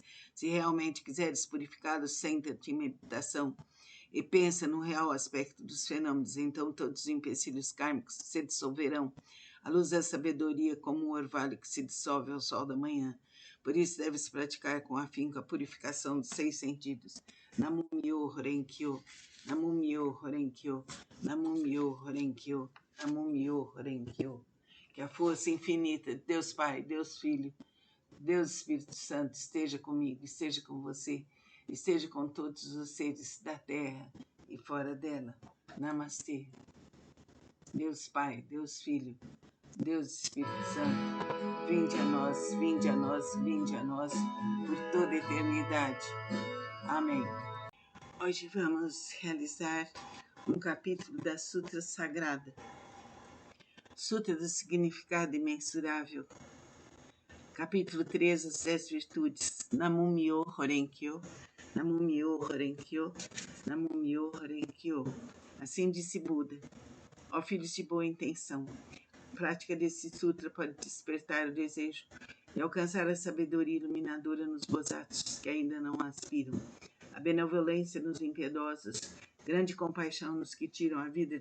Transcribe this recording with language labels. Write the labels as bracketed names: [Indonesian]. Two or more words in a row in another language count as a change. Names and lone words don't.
[Portuguese] Se realmente quiseres purificá-los, senta-te em meditação e pensa no real aspecto dos fenômenos, então todos os empecilhos kármicos se dissolverão à luz da sabedoria, como um orvalho que se dissolve ao sol da manhã. Por isso deves praticar com afinco a purificação dos 6 sentidos. [Japanese] 南無妙法蓮華経、南無妙法蓮華経、南無妙法蓮華経、南無妙法蓮華経. [Portuguese] Que a força infinita de Deus Pai, Deus Filho, Deus Espírito Santo esteja comigo, esteja com você, esteja com todos os seres da terra e fora dela. Namastê. Deus Pai, Deus Filho, Deus Espírito Santo, vinde a nós, vinde a nós, vinde a nós, por toda a eternidade. Amém. Hoje vamos realizar um capítulo da Sutra Sagrada, Sutra do Significado Imensurável, capítulo 3, as 10 virtudes. [Japanese] 南無妙法蓮華経、南無妙法蓮華経、南無妙法蓮華経. [Portuguese] Assim disse Buda: ó filhos de boa intenção, a prática desse sutra pode despertar o desejo de alcançar a sabedoria iluminadora nos Bosatsus que ainda não aspiram, a benevolência nos impiedosos, grande compaixão nos que tiram a vida